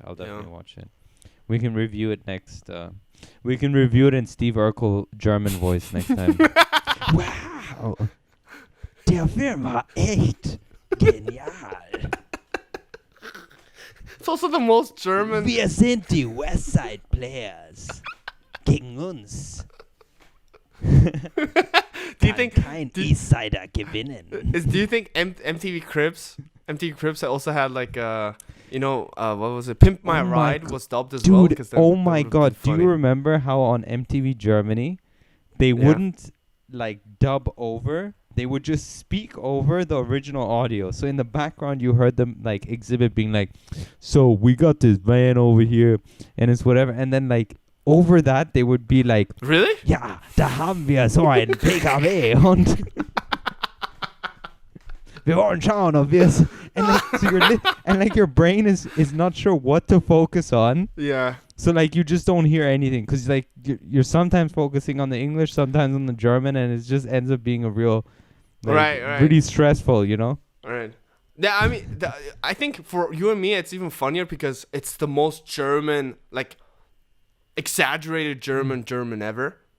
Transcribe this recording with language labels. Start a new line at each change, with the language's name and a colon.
English: I'll definitely watch it. We can review it next. We can review it in Steve Urkel German voice next time.
German: Wow, der Film war echt genial.
English: It's also the most German.
German: Wir sind die Westside Players. Gegen uns.
English: Do you think
German: kein Eastsider gewinnen?
English: Do you think MTV Cribs also had like what was it? Pimp My Ride was dubbed as well. Dude, oh my god! Do you remember how on MTV Germany they wouldn't like dub over? They would just speak over the original audio. So in the background, you heard them like exhibit being like, "So we got this van over here, and it's whatever." And then like over that, they would be like, "Really?
German: Ja, da haben wir so ein PKW und wir wollen schauen, ob wir es."
English: And like, so like your brain is not sure what to focus on. Yeah. So like you just don't hear anything because like you're sometimes focusing on the English, sometimes on the German, and it just ends up being a real, like, right, really stressful, you know. Right. Yeah, I mean, I think for you and me, it's even funnier because it's the most German, like, exaggerated German ever.